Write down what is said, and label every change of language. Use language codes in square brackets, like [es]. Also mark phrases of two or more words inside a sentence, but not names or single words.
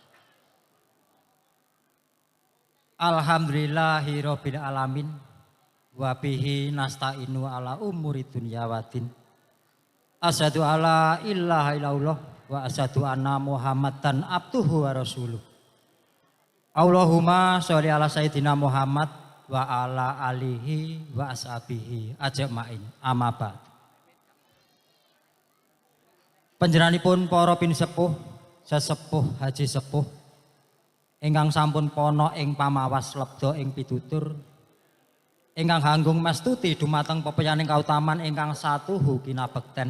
[ar] الحمد لله رب العالمين وبه نستعين على أمور الدنيا والدين. أشهد أن لا إله إلا الله وأشهد أن محمدا عبده ورسوله. اللهم صل على سيدنا محمد وعلى آله وأصحابه أجمعين. أما بعد. [jv] Panjenenganipun para pinisepuh, sesepuh haji sepuh ingkang sampun pono ing pamawas lebda ing pitutur ingkang hanggung mastuti dumateng pepeyaning kautaman ingkang satuhu kinabekten.